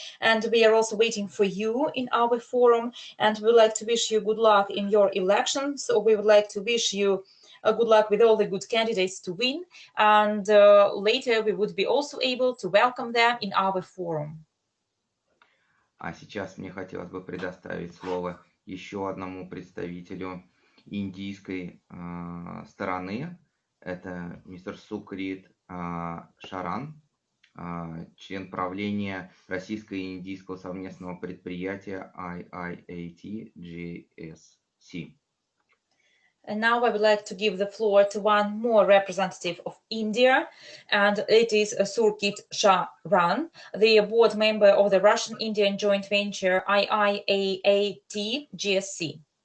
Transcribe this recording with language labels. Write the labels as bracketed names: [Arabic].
[English] And we are also waiting for you in our forum. And we would like to wish you good luck in your election. So we would like to wish you good luck with all the good candidates to win. And later we would be also able to welcome them in our forum. [Russian] А сейчас мне хотелось бы предоставить слово еще одному представителю индийской стороны. Это мистер Сукрит Шаран, член правления российско-индийского совместного предприятия IIAT GSC. [English] And now I would like to give the floor to one more representative of India, and it is Surkit Sharan, the board member of the Russian-Indian joint venture IIAT GSC.